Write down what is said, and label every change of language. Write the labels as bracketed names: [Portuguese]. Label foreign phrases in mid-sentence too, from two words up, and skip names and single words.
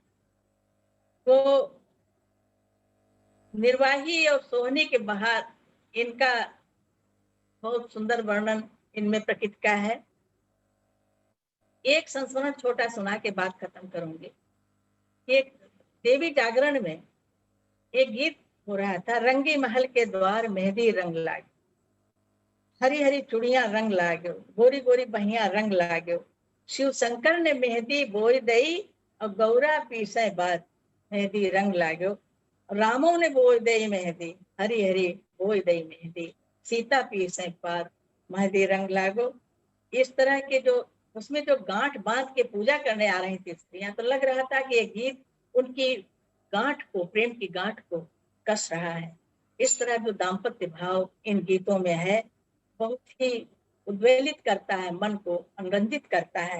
[Hindi] तो निर्वाही और सोहनी के बहार, इनका बहुत सुंदर वर्णन इनमें प्रकृति का है। एक संस्मरण छोटा सुना के बात खत्म करूंगी। एक देवी जागरण में एक गीत हो रहा था, [Braj] रंगी महल के द्वार मेहंदी रंग लागे, हरी हरी चूड़ियां रंग लागो, गोरी गोरी बहिया रंग लागो, शिव शंकर ने मेहंदी बोई दई और गौरा पीसे बाद मेहंदी रंग लागो, रामो ने बोई दई मेहंदी, हरी हरी बोई दई मेहंदी, सीता पीसे पार मेहंदी रंग लागो। [Hindi] इस तरह के जो उसमें जो गांठ बांध के पूजा करने आ रही थी स्त्रियां, तो लग रहा था कि ये गीत उनकी गांठ को, प्रेम की गांठ को कस रहा है। इस तरह जो दाम्पत्य भाव इन गीतों में है बहुत ही उद्वेलित करता है, मन को मनोरंजित करता है।